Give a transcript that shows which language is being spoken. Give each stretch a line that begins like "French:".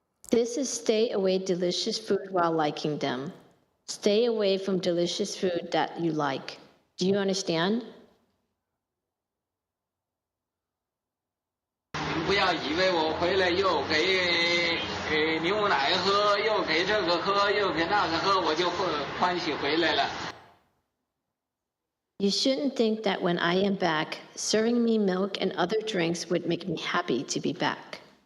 English: This is stay away delicious food while liking them. Stay away from delicious food that you like. Do you understand?
Chinese: 你们不要以为我回来又给牛奶喝，又给这个喝，又给那个喝，我就欢喜回来了。
English: You shouldn't think that when I am back, serving me milk and other drinks would make me happy to be back.